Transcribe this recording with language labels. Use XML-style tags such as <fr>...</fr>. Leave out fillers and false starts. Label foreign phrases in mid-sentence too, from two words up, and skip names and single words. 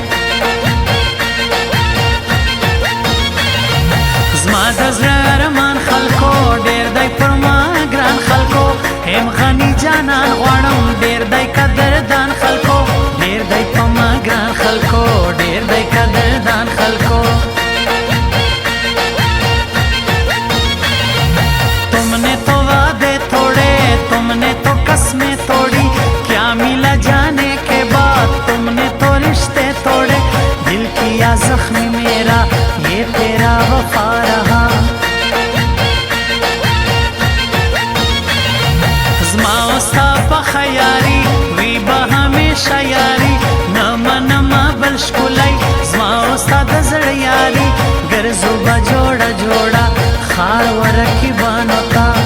<ps>زما د زړه ارمان خلکو ډېر دی پر ما ګران خلکو هم غني جانان غواړم ډېر دی قدردان خلکو ډېر دی په ما ګران خلکو ډېر دی قدردان خلکو</ps> <ur>تم نے تو قسمیں توڑی کیا ملا جانے کے بعد تم نے تو رشتے توڑے دل کیا زخمی میرا یہ تیرا وفا رہا زما وستا په یاري وی به همیشه یاري نه منمه بل ښکلی زما وستا د زړه یاري ګرځو به جوړه جوړه خار ورکیبانو ته</ur>